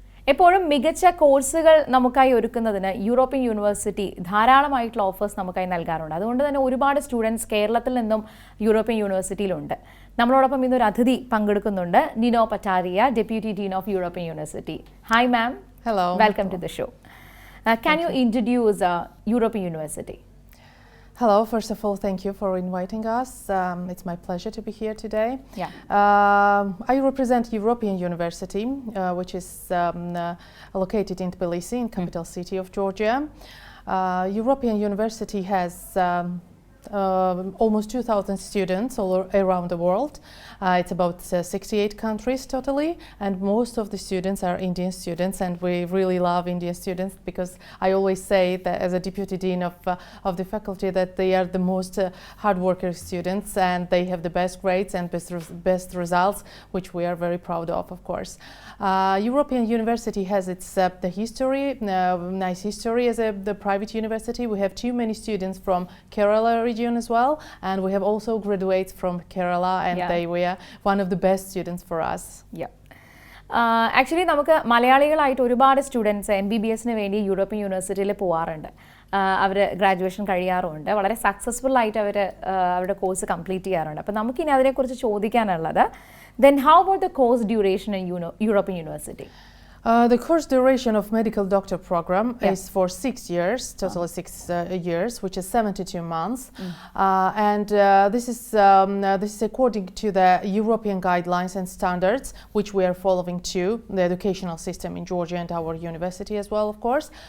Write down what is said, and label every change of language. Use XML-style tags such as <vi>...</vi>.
<ml>എപ്പോഴും മികച്ച കോഴ്സുകൾ നമുക്കായി ഒരുക്കുന്നതിന് യൂറോപ്യൻ യൂണിവേഴ്സിറ്റി ധാരാളമായിട്ടുള്ള ഓഫേഴ്സ് നമുക്കായി നൽകാറുണ്ട്. അതുകൊണ്ട് തന്നെ ഒരുപാട് സ്റ്റുഡൻസ് കേരളത്തിൽ നിന്നും യൂറോപ്യൻ യൂണിവേഴ്സിറ്റിയിലുണ്ട്. നമ്മളോടൊപ്പം ഇന്നൊരു അതിഥി പങ്കെടുക്കുന്നുണ്ട്, Nino പറ്റാരിയ,</ml> <en>Deputy dean of European University. Hi ma'am. Hello. Welcome to the show. Can you introduce European University? Hello, first of all, thank you for inviting us. It's my pleasure to be here today. Yeah. I represent European University, which is located in Tbilisi, in capital city of Georgia. European University has almost 2,000 students all around the world. It's about 68 countries totally, and most of the students are Indian students, and we really love Indian students because I always say that as a deputy dean of the faculty that they are the most hard-working students, and they have the best grades and best results, which we are very proud of course. European University has its the history, nice history as the private university. We have too many students from Kerala region as well, and we have also graduates from Kerala, and they were one of the best students for us. Yeah.</en> <ml>Actually നമുക്ക് മലയാളികളായിട്ട് ഒരുപാട് students MBBSന് വേണ്ടി European യൂണിവേഴ്സിറ്റിയിൽ പോകാറുണ്ട്. അവർ graduation കഴിയാറുമുണ്ട്, വളരെ successful ആയിട്ട് അവർ അവരുടെ course complete ചെയ്യാറുണ്ട്. അപ്പോൾ നമുക്കിനി അതിനെക്കുറിച്ച് ചോദിക്കാനുള്ളത്,</ml> <en>then how about the course duration in European University? The course duration of medical doctor program is for 6 years, totally 6 years, which is 72 months. And this is according to the European guidelines and standards, which we are following to the educational system in Georgia and our university as well, of course.</en>